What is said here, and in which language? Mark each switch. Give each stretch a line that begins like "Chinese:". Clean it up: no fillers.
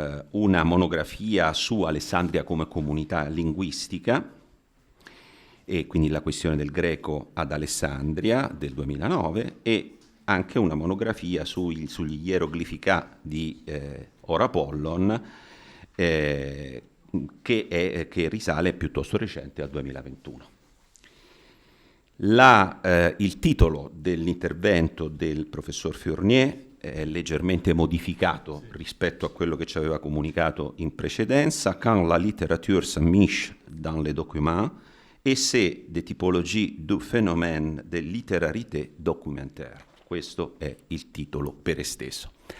Italian: una monografia su Alessandria come comunità linguistica, e quindi la questione del greco ad Alessandria del 2009, e anche una monografia sugli ieroglifica di Orapollon, che risale piuttosto recente al 2021. Il titolo dell'intervento del professor Fournier è leggermente modificato rispetto a quello che ci aveva comunicato in precedenza.
French: Quand la littérature s'amiche dans les documents, essai des typologies du phénomène de littérarité documentaire.
Italian: Questo è il titolo per esteso.